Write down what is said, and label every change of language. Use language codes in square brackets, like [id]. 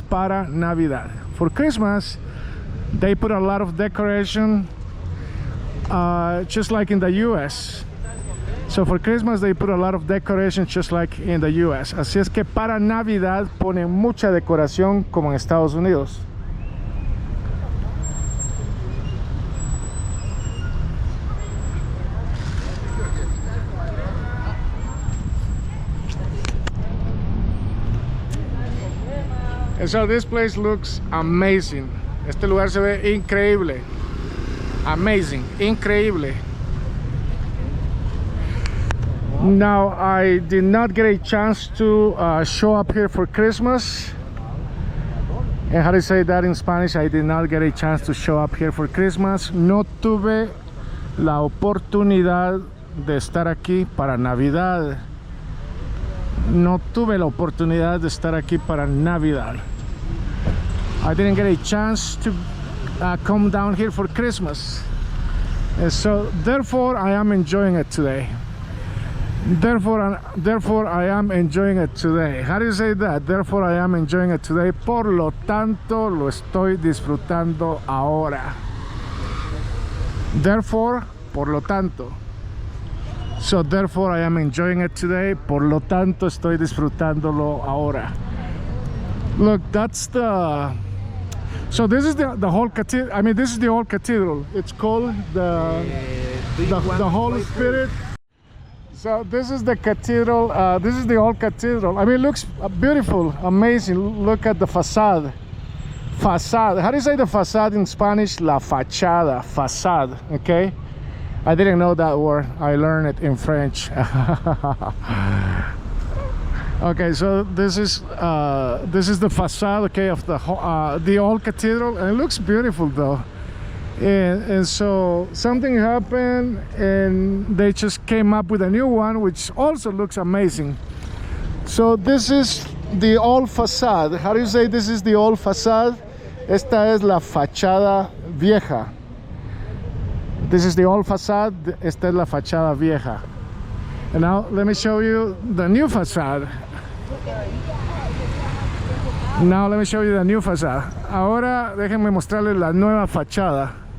[es] Para Navidad. [en] For Christmas, they put a lot of decoration, just like in the US. So for Christmas they put a lot of decoration just like in the US. [es] Así es que para Navidad ponen mucha decoración como en Estados Unidos. [en] And so this place looks amazing. [es] Este lugar se ve increíble. [en] Amazing, [es] increíble. [en] Now, I did not get a chance to show up here for Christmas. And how do you say that in Spanish? I did not get a chance to show up here for Christmas. [es] No tuve la oportunidad de estar aquí para Navidad. No tuve la oportunidad de estar aquí para Navidad. [en] I didn't get a chance to come down here for Christmas. And so, therefore, I am enjoying it today. Therefore I am enjoying it today. How do you say that? Therefore I am enjoying it today. [es] Por lo tanto, lo estoy disfrutando ahora. Therefore, por lo tanto. [en] So therefore I am enjoying it today. [es] Por lo tanto, estoy disfrutándolo ahora. [en] Look, that's the... So this is the whole cathedral. I mean, this is the old cathedral. It's called the Holy Spirit. So this is the cathedral. This is the old cathedral. I mean, it looks beautiful, amazing. Look at the facade. Facade. How do you say the facade in Spanish? [es] La fachada. [en] Facade. Okay. I didn't know that word. I learned it in French. Okay, so this is the facade. Okay, of the old cathedral, and it looks beautiful though. And so something happened and they just came up with a new one which also looks amazing. So this is the old facade. How do you say this is the old facade? [es] Esta es la fachada vieja. [en] This is the old facade. [es] Esta es la fachada vieja. [en] And now let me show you the new facade. Now let me show you the new facade. [es] Ahora déjenme mostrarles la nueva fachada.